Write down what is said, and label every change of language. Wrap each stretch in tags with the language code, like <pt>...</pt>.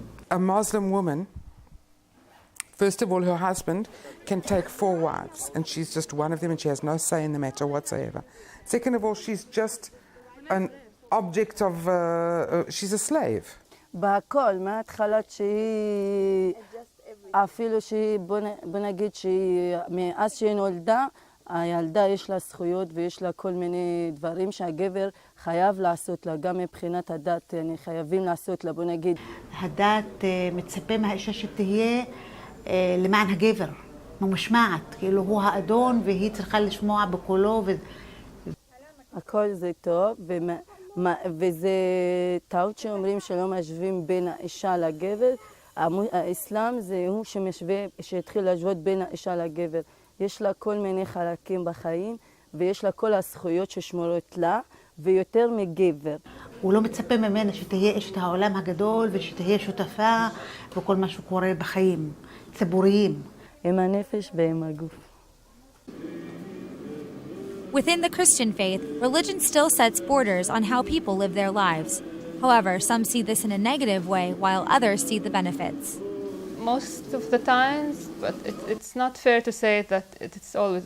<en>A Muslim woman, first of all, her husband can take 4 wives, and she's just one of them, and she has no say in the matter whatsoever. Second of all, she's just an object of, she's a slave.</en> <he>בהכל, מההתחלה שהיא, אפילו שהיא, בוא נגיד שמאז שהיא נולדה, הילדה יש לה זכויות ויש לה כל מיני דברים שהגבר חייב לעשות לה, גם מבחינת הדת, חייבים לעשות לה, בוא נגיד. הדת מצפה מהאישה שתהיה למען הגבר, ממשמעת, כאילו הוא האדון והיא צריכה לשמוע בקולו. הכל זה טוב, וזה טעות שאומרים שלא משווים בין האישה לגבר. האסלאם זה הוא שמשווה, שהתחיל להשוות בין האישה לגבר. יש לה כל מיני חלקים בחיים, ויש לה כל הזכויות ששמורות לה, ויותר מגבר. הוא לא מצפה ממנה שתהיה אשת העולם הגדול, ושתהיה שותפה בכל מה שקורה בחיים, ציבוריים. עם הנפש ועם הגוף.</he> <en>Within the Christian faith, religion still sets borders on how people live their lives. However, some see this in a negative way, while others see the benefits. Most of the times, but it's not fair to say that it's always.</en>